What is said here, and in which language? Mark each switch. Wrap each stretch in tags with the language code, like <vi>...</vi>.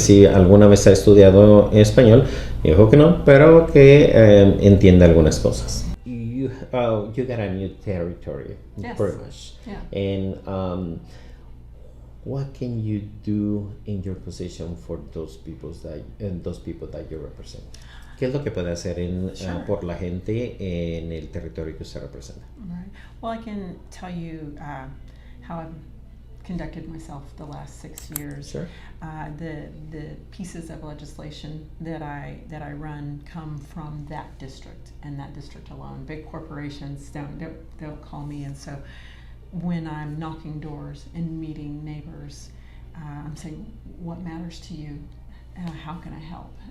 <es>si alguna vez ha estudiado español. Dijo que no, pero que entiende algunas cosas.</es> <en>You got a new territory, Yes. pretty much. Yeah. And what can you do in your position for those people that you represent?</en> <es>¿Qué es lo que puede hacer por la gente en el territorio que usted representa?</es> <en>Right. Well, I can tell you how conducted myself the last 6 years. Sure. The pieces of legislation that I run come from that district and that district alone. Big corporations don't call me, and so when I'm knocking doors and meeting neighbors, I'm saying, what matters to you? How can I help?</en>